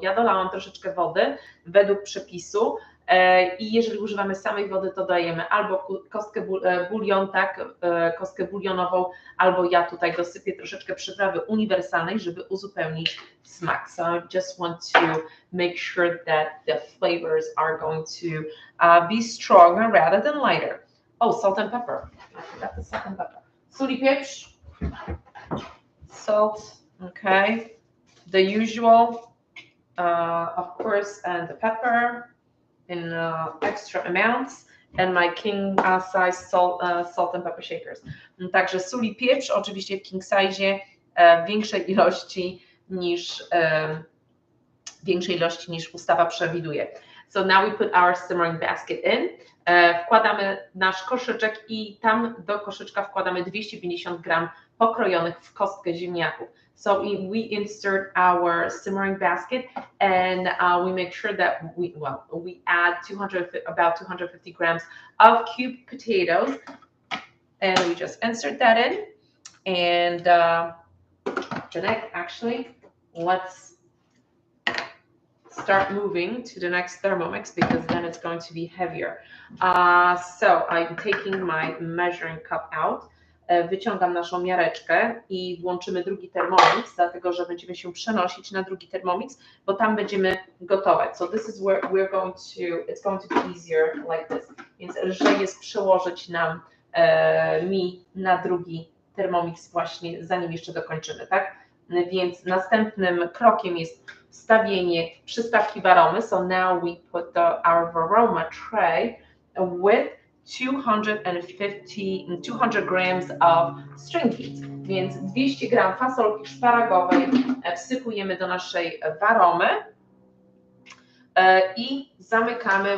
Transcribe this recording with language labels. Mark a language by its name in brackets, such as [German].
[Polish] Ja dolałam troszeczkę wody według przepisu i jeżeli używamy samej wody, to dajemy albo kostkę bulion, tak, kostkę bulionową, albo ja tutaj dosypię troszeczkę przyprawy uniwersalnej, żeby uzupełnić smak. [English] So I just want to make sure that the flavors are going to be stronger rather than lighter. Oh, salt and pepper. I forgot the salt and pepper. [Polish] Sól i pieprz. [English] Salt. Okay, the usual, of course, and the pepper in extra amounts, and my king size salt and pepper shakers. [Polish] Także sól i pieprz, oczywiście w king size większej ilości niż ustawa przewiduje. [English] So now we put our simmering basket in. [Polish] Wkładamy nasz koszyczek i tam do koszyczka wkładamy 250 gram pokrojonych w kostkę ziemniaków. [English] So we insert our simmering basket and we make sure that we add about 250 grams of cubed potatoes, and we just insert that in. And Jeanette, actually, let's start moving to the next Thermomix because then it's going to be heavier. So I'm taking my measuring cup out. [Polish] Wyciągam naszą miareczkę i włączymy drugi Thermomix, dlatego że będziemy się przenosić na drugi Thermomix, bo tam będziemy gotować. [English] So this is where it's going to be easier like this. [Polish] Więc lżej jest przełożyć nam mi na drugi Thermomix właśnie, zanim jeszcze dokończymy, tak? Więc następnym krokiem jest wstawienie przystawki Varomy. [English] So now we put our Varoma tray with 200 grams of string beans, [Polish] więc 200 gram fasolki szparagowej wsypujemy do naszej Varomy i zamykamy.